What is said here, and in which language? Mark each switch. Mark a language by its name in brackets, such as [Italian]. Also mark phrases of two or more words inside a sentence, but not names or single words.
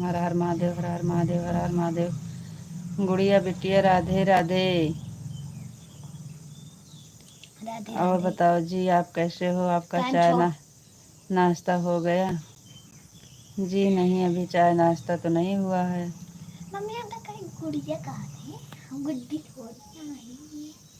[Hindi] हर हर महादेव, हर हर महादेव, हर हर महादेव। गुड़िया बिटिया राधे राधे। राधे और राधे। बताओ जी, आप कैसे हो? आपका [Gujarati] केम चाय छो? [Hindi] नाश्ता हो गया? जी नहीं, अभी चाय नाश्ता तो नहीं हुआ है। मम्मी हम तो कहीं गुड़िया कहा थे, हम गुड्डी थोड़ी आई।